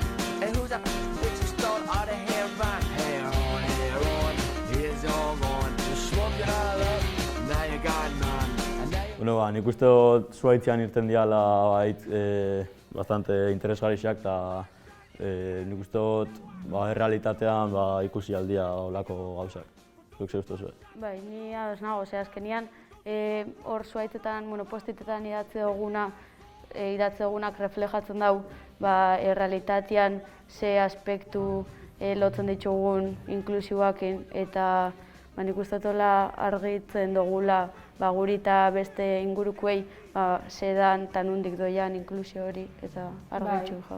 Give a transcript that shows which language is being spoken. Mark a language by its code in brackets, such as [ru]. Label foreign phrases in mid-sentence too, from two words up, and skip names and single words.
[en] And who's that bitch who stole all the hair on? Hair on, it's all gone. You smoke it all up, now you got none. [eu] Bueno, nik uste dut zuhaitzean irten diala bastante interesgarriak eta nik uste dut errealitatean ikusi aldia olako gauzak. Zuk ze uste zuen? Bai, ni ados nago, azkenian hor zuhaitzetan, postitetan idatze dugunak reflejatzen dau errealitatean ze aspektu lotzen ditugun inklusioakin eta nik uste dutela argitzen dugula guri eta beste ingurukuei zedan eta nondik doian inklusio hori eta argitxu jau.